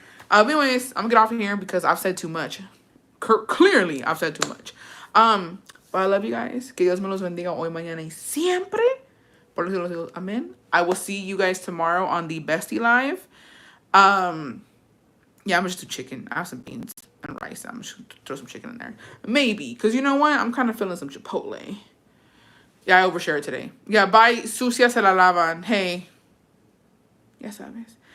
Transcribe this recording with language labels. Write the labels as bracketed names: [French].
[English] Anyways, I'm gonna get off of here because I've said too much. Clearly, I've said too much. But I love you guys. [Spanish] Que Dios me los bendiga hoy, mañana y siempre. Por los siglos de los. Amen. [English] I will see you guys tomorrow on the Bestie Live. Yeah, I'm gonna just do chicken. I have some beans and rice. I'm just gonna throw some chicken in there. Maybe. Because you know what? I'm kind of feeling some Chipotle. Yeah, I overshared today. Yeah, bye. [Spanish] Sucia se la lavan. [English] Hey. [Spanish] Ya sabes.